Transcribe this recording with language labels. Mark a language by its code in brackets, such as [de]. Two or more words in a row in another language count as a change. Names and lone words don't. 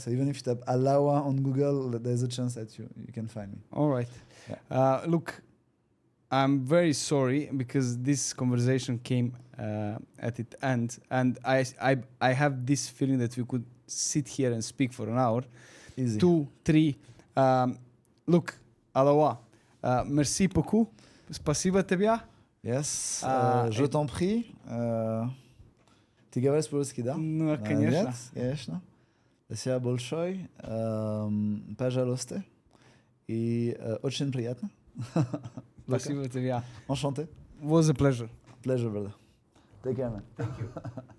[en] So even if you type Allaoua on Google, there's a chance that you can find me. All right. Yeah. Look, I'm very sorry because this conversation came at its end, and I have this feeling that we could sit here and speak for an hour. Easy. 2, 3. Look, [fr] Allaoua, merci beaucoup. [ru] Спасибо тебе. [fr] Yes, je t'en prie. [ru] Ты говоришь по-русски, да? Ну, конечно. Конечно. Спасибо большое. Пожалуйста. И очень приятно. Спасибо тебе. [fr] Enchanté. [en] Was a pleasure. Pleasure, brother. Take care, man. Thank you.